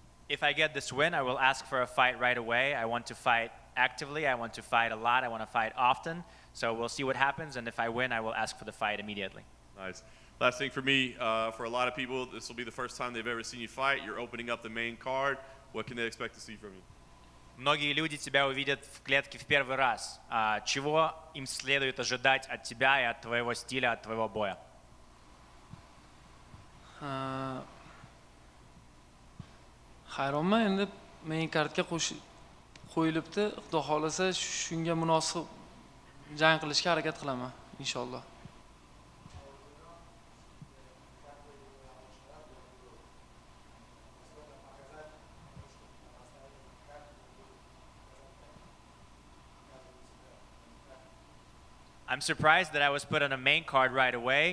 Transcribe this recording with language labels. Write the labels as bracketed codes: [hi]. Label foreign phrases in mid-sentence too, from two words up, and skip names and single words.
[en] if I get this win, I will ask for a fight right away. I want to fight actively. I want to fight a lot. I want to fight often. So we'll see what happens, and if I win, I will ask for the fight immediately. Nice. Last thing for me, for a lot of people, this will be the first time they've ever seen you fight. You're opening up the main card. What can they expect to see from you? [ru] Многие люди тебя увидят в клетке в первый раз. Чего им следует ожидать от тебя и от твоего стиля, от твоего боя? [uz] Hayronman, endi main kartga qo'yilibdi. Xudo xolasa shunga munosib jang qilishga harakat qilaman, inshaalloh. [en] I'm surprised that I was put on a main card right away.